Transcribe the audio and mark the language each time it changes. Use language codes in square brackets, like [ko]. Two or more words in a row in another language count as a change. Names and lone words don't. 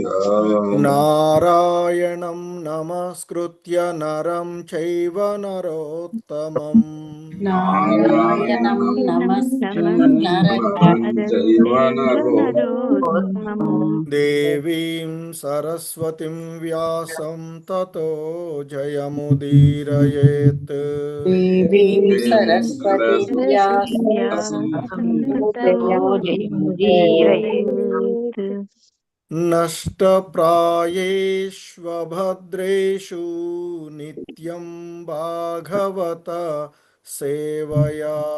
[sa] నారాయణం నమస్కృత్య నరం చైవ నరోత్తమం. నారాయణం నమస్కృత్య దేవీం సరస్వతిం వ్యాసం తతో జయముదీరయేత్. దేవీం సరస్వతి వ్యాసం నష్టప్రాయేష్వభద్రేషు నిత్యం భాగవత సేవయా.